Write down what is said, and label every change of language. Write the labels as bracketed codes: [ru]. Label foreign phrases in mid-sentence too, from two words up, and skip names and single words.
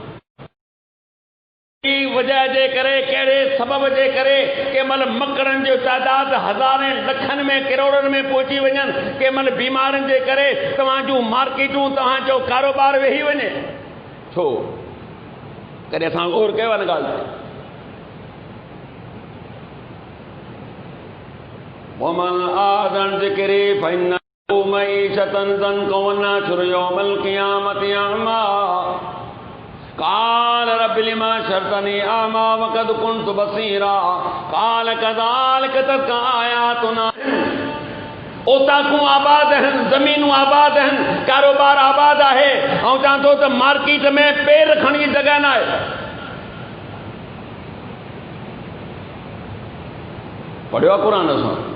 [sd] वजह जे करे, कहिड़े सबब जे करे कंहिं महिल मकड़नि जो तादाद हज़ारनि लखनि में करोड़नि में पहुची वञनि, कंहिं महिल बीमारियुनि जे करे तव्हां जूं मार्केटूं, तव्हांजो कारोबार वेही वञे। छो? कॾहिं असां गौर कयो आहे न ॻाल्हि ते? [ar] ومن أعرض ذكري فإن معيشة ضنكا ونحشره يوم القيامة أعمى قال رب لم حشرتني أعمى وقد كنت بصيرا قال كذلك أتتك آياتنا. [sd] ओताकूं आबाद आहिनि, ज़मीनूं आबाद आहिनि, कारोबार आबाद आहे, ऐं चवां थो त मार्केट में पेर रखण जी जॻह न आहे। पढ़ियो आहे क़ुरान असां?